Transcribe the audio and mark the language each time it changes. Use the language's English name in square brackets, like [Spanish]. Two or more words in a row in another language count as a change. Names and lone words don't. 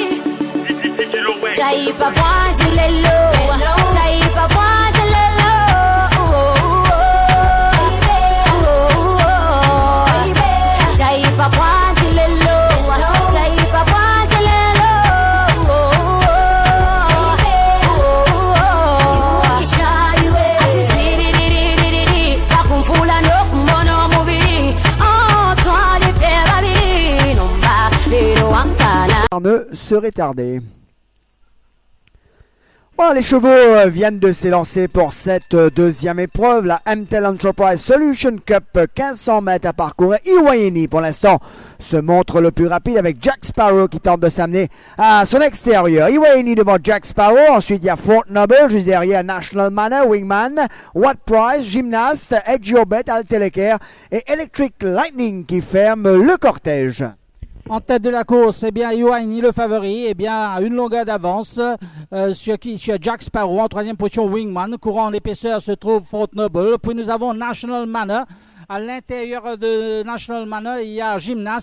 [French] Chaipa bwaji lelo, chaipa bwaji lelo. Chaipa bwaji lelo, chaipa bwaji lelo. Ne serait tardé. Bon, les chevaux viennent de s'élancer pour cette deuxième épreuve, la MTEL Enterprise Solution Cup, 1500 mètres à parcourir. Iwayeni, pour l'instant, se montre le plus rapide avec Jack Sparrow qui tente de s'amener à son extérieur. Iwayeni devant Jack Sparrow, ensuite il y a Fort Noble, juste derrière National Manor, Wingman, What Price, Gymnast, Edge Your Bet, Alteleker et Electric Lightning qui ferment le cortège. En tête de la course, eh bien, Iwayeni, le favori, eh bien, à une longueur d'avance sur Jack Sparrow. En troisième position, Wingman. Courant en épaisseur se trouve Fort Noble. Puis nous avons National Manor. À l'intérieur de National Manor, il y a Gymnast.